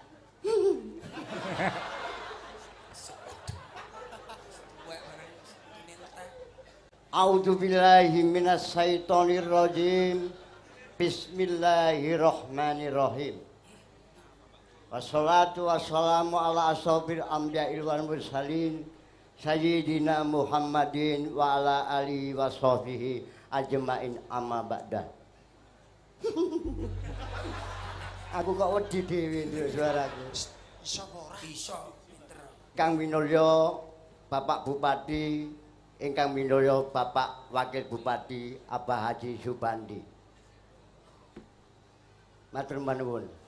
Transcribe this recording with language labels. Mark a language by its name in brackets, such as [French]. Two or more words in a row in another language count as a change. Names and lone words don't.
[Arabic] أعوذ بالله من الشيطان الرجيم. بسم الله الرحمن الرحيم. والصلاة والسلام على أصحاب الأنبياء والمرسلين سيدنا محمد وعلى آله وصحبه أجمعين أما بعد. [Javanese] Aku kok wedi dhewe nduk suaraku. Iso apa ora? Iso, pinter. Kang Winulya Bapak Bupati, ingkang Winulya Bapak Wakil Bupati Abah Haji Subandi. Matur nuwun.